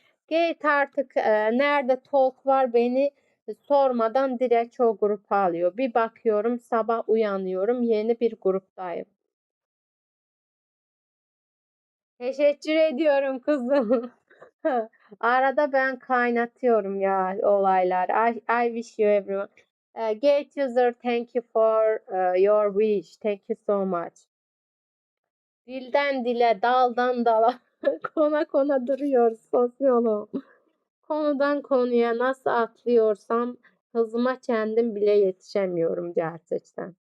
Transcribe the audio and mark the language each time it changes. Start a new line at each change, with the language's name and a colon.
Turkish: Gate artık nerede talk var beni sormadan direkt o grupa alıyor. Bir bakıyorum sabah uyanıyorum yeni bir gruptayım. Teşekkür ediyorum kızım. Arada ben kaynatıyorum ya olaylar.
English: I wish you everyone. Gate user, thank you for your wish. Thank you so much.
Turkish: Dilden dile, daldan dala, kona kona duruyor sosyolog. Konudan konuya nasıl atlıyorsam hızıma kendim bile yetişemiyorum gerçekten.